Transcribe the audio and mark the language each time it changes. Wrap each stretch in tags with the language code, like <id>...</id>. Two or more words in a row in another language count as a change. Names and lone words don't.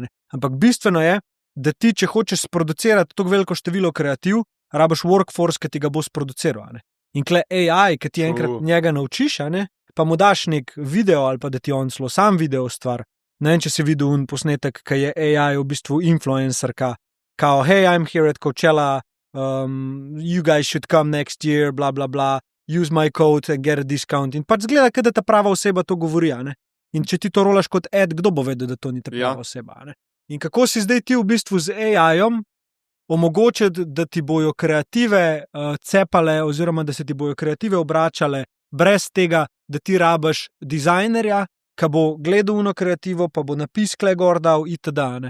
<sl>Ampak bistveno je, da ti, če hočeš sproducirati tako veliko število kreativ, rabiš workforce, ki ti ga bo sproduciral. In kle AI, ki ti enkrat njega naučiš, pa mu daš nek video ali pa da ti on celo sam video stvar. Ne vem, če si videl un posnetek, ki je AI v bistvu influencerka, kao,</sl> <en>hey, I'm here at Coachella, you guys should come next year, bla, bla, bla, use my code and get a discount.</en> <sl>In pač zgleda, da ta prava oseba to govori. In če ti to rolaš kot ad, kdo bo vedel, da to ni ta prava oseba. In kako si zdaj ti v bistvu z AI-om omogočiti, da ti bojo kreative cepale oziroma da se ti bojo kreative obračale brez tega, da ti rabiš dizajnerja, ki bo gledal uno kreativo, pa bo napis kle gor dal itd.</sl>